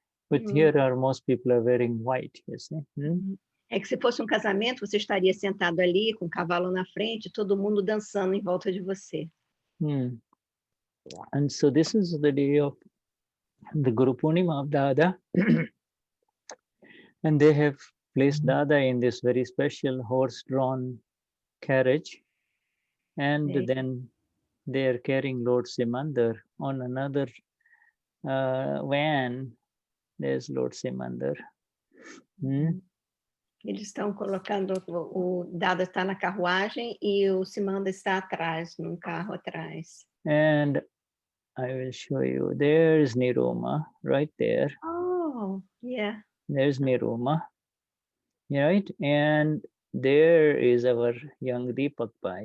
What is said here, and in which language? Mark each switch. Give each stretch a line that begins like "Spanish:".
English: But here most people are wearing white, you see.
Portuguese: É que se fosse casamento, você estaria sentado ali com o cavalo na frente, todo mundo dançando em volta de você.
English: And so this is the day of the Guru Purnima of Dada. And they have placed Dada in this very special horse-drawn carriage. And then they are carrying Lord Simandar on another van. There's Lord Simandar.
Portuguese: Eles estão colocando, o Dada está na carruagem e o Simandar está atrás, num carro atrás.
English: And I will show you. There's Niruma right there. Oh, yeah. There's Niruma, right? And there is our young Deepak Bhai.